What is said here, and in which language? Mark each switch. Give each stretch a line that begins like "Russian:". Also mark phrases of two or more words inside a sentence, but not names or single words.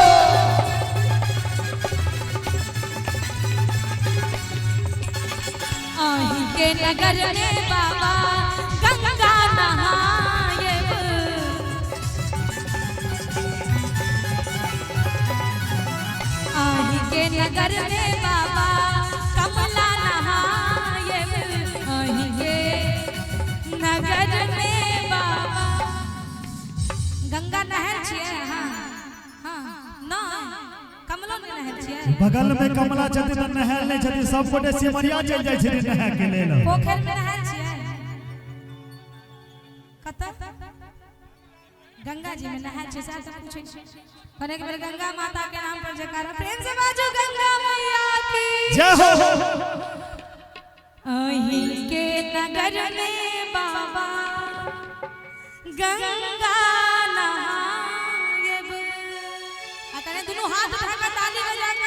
Maithili: आही के नगर में बाबा गंगा नहायब आही के नगर में बाबा कमला नहायब आही के नगर में बाबा गंगा नहर छिए। हाँ हाँ ना कमला में नहर छिए बगल में कमला छथि त नहायल नहीं छथि सब गोटे सिमरिया चल जाय छथि नहा के लेल। पोखर में नहाय छिए कत गंगा जी में नहाय छिए साथ पूछे पर एक बेर गंगा माता के नाम पर जयकारा प्रेम से बाजो गंगा मैया की जय हो। अही के नगर में बाबा गंगा नहायब अतने दोनों हाथ उठा के ताली बजा के